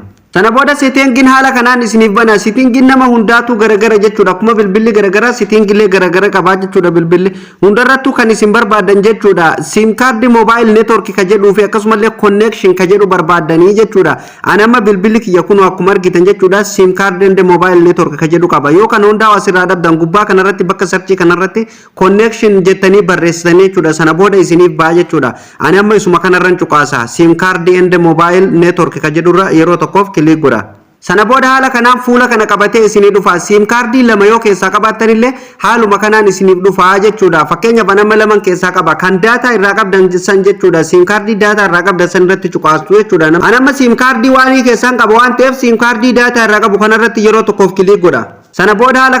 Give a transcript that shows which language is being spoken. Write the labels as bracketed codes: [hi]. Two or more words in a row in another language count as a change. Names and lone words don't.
[om] Sana booda seetingin haala kanaan isiniif bana seetingin nama hundaatu garagara jechuudha akkuma bilbilli garagara seetingillee garagara qabaa jechuudha bilbilli hundarrattuu kan isin barbaadan jechuudha [en] sim card mobile network [om] ka jedhuu fi akkasumallee connection ka jedhu barbaadanii jechuudha ani amma bilbilli kiyya kun akkuma argitan jechuudha [en] sim card and mobile network [om] ka jedhu qaba yoo kana hundaa asirraa dhabdan gubbaa kanarratti bakka sarchii kanarratti connection jettanii barreessitanii jechuudha sana booda isiniif baa jechuudha ani amma isuma kanarran cuqaasa [en] sim card and mobile network [om] ka jedhurra yeroo tokkoof klik godha sana booda haala kanaan fuula kana qabatee isinii dhufa siim kaardii lama yoo keessaa qabaattanillee haaluma kanaan isiniif dhufa jechuudha fakkeenyaaf nama laman keessaa qaba kan daataa irraa qabdan san jechuudha siim kaardii daataa irraa qabdan san irratti cuqaastu jechuudha anamma siim kaardii waanii keessaan qaba waan ta'eef siim kaardii daataa irraa qabu kanarratti yeroo tokkoof klik godha sana booda haala